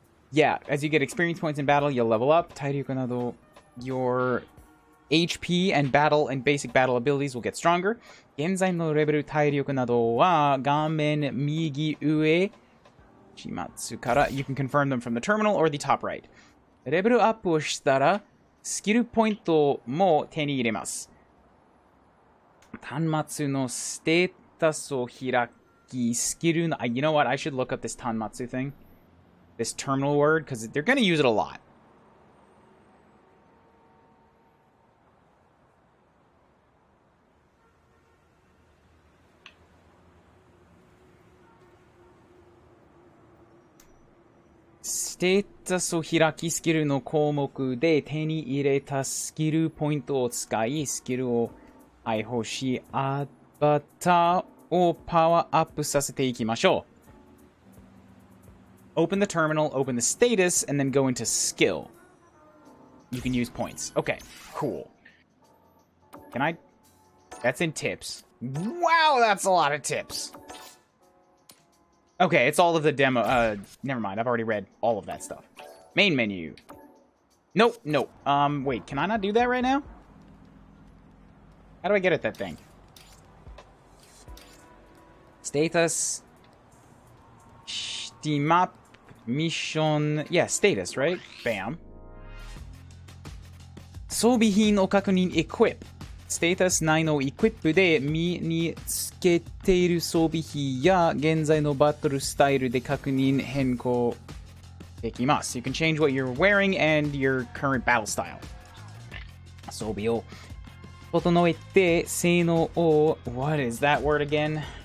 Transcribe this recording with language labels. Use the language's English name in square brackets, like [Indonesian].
[English] Yeah, as you get experience points in battle, you'll level up. [Japanese] 体力など [English] your HP and battle and basic battle abilities will get stronger. [Japanese] 現在のレベル体力などは画面右上Shimatsu から [English] You can confirm them from the terminal or the top right. [Japanese] レベルアップをしたらスキルポイントも手に入れます。端末のステータスを開きスキルの [English] You know what? I should look up this Tanmatsu thing. This terminal word, because they're going to use it a lot. [Japanese] Status ステータスを開きスキルの項目で手に入れたスキルポイントを使いスキルを配布しアバターをパワーアップさせていきましょう。 [English] Open the terminal, open the status, and then go into skill. You can use points. Okay, cool. Can I? That's in tips. Wow, that's a lot of tips. Okay, it's all of the demo. Never mind. I've already read all of that stuff. Main menu. Nope, nope. Wait, can I not do that right now? How do I get at that thing? Status. Map. Mission. Yeah, status, right? Bam. [Japanese] 装備品を確認 [English] equip. [Japanese] ステータス内のエクイップで身につけている装備費や現在のバトルスタイルで確認変更できます。 [English] You can change what you're wearing and your current battle style. [Japanese] 装備を整えて性能を [English] What is that word again?